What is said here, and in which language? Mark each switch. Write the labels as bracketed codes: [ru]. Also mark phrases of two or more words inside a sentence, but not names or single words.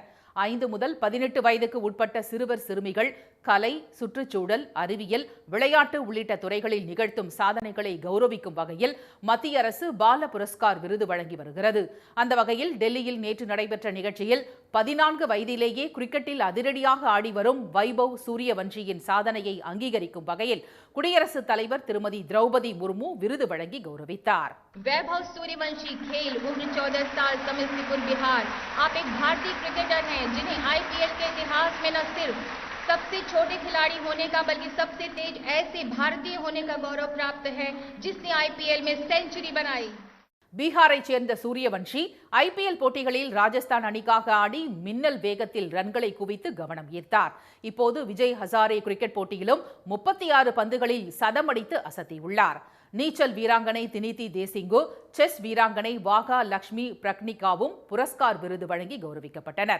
[ta] 5 முதல் 18 வயதுக்கு உட்பட்ட சிறுவர், சிறுமிகள் கலை, சுற்றுச்சூழல், அறிவியல், விளையாட்டு உள்ளிட்ட துறைகளில் நிகழ்த்தும் சாதனைகளை கௌரவிக்கும் வகையில் மத்திய அரசு பால புரஸ்கார் விருது வழங்கி வருகிறது. அந்த வகையில் டெல்லியில் நேற்று நடைபெற்ற நிகழ்ச்சியில் 14 வயதிலேயே கிரிக்கெட்டில் அதிரடியாக ஆடி வரும் வைபவ் சூரியவன்ஷியின் சாதனையை அங்கீகரிக்கும் வகையில் குடியரசுத் தலைவர் திருமதி திரௌபதி முர்மு விருது வழங்கி கௌரவித்தார். [hi] वैभव सूर्यवंशी खेल उम्र 14 साल समस्तीपुर बिहार। आप एक भारतीय क्रिकेटर हैं जिन्हें आईपीएल के इतिहास में न सिर्फ सबसे छोटे खिलाड़ी होने का बल्कि सबसे तेज ऐसे भारतीय होने का गौरव प्राप्त है जिसने आईपीएल में सेंचुरी बनाई। [ta] பீகாரைச் சேர்ந்த சூரியவன்ஷி ஐபிஎல் போட்டிகளில் ராஜஸ்தான் அணிக்காக ஆடி மின்னல் வேகத்தில் ரன்களை குவித்து கவனம் ஈர்த்தார். இப்போது விஜய் ஹசாரே கிரிக்கெட் போட்டியிலும் 36 பந்துகளில் சதமடித்து அசத்தியுள்ளார். நீச்சல் வீராங்கனை தினிதி தேசிங்கு, செஸ் வீராங்கனை வாகா லட்சுமி பிரக்னிகாவும் புரஸ்கார் விருது வழங்கி கௌரவிக்கப்பட்டனர்.